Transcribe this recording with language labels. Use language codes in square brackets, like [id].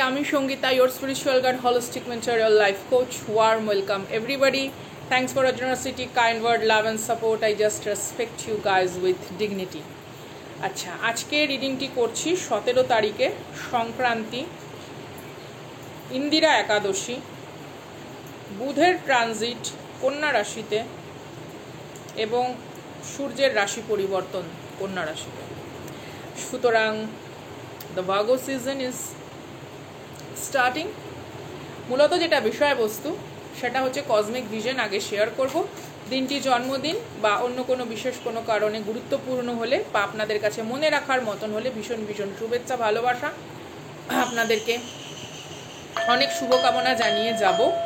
[en] আমি Sangeeta, your spiritual guide, holistic mentor, your life coach. Warm welcome everybody. Thanks for your generosity, kind word, love and support. I just respect you guys with dignity. [bn] আচ্ছা, আজকে রিডিংটি করছি 17 তারিখে, সংক্রান্তি, ইন্দিরা একাদশী, বুধের transit কন্যা রাশিতে এবং সূর্যের রাশি পরিবর্তন কন্যা রাশিতে। [en] সুতরাং the Virgo season is starting. [bn] মূলত যেটা বিষয়বস্তু সেটা হচ্ছে কসমিক ভিশন আগে শেয়ার করব। দিনটি জন্মদিন বা অন্য কোনো বিশেষ কোনো কারণে গুরুত্বপূর্ণ হলে বা আপনাদের কাছে মনে রাখার মতন হলে ভীষণ ভীষণ শুভেচ্ছা, ভালোবাসা, আপনাদেরকে অনেক শুভকামনা জানিয়ে যাব।